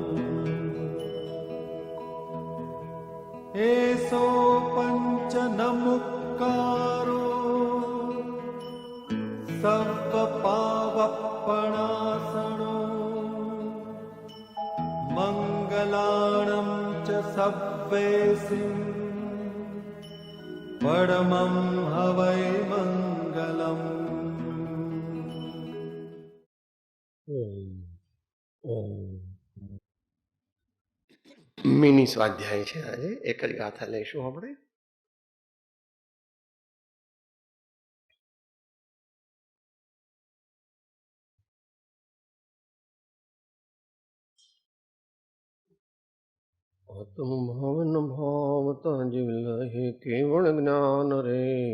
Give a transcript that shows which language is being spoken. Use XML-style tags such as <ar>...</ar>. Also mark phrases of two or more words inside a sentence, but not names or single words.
<pra>एसो पंच नमुक्कारो सर्वपावपणासनो मंगलाणं च सव्वेसिं परमं हवै मंगलम्।</pra> <gu>મિની સ્વાધ્યાય છે આજે એક જ ગાથા લઈશું આપણે. આત્મ ભાવન ભાવતા જીવ લહે કેવળ જ્ઞાન રે.</gu>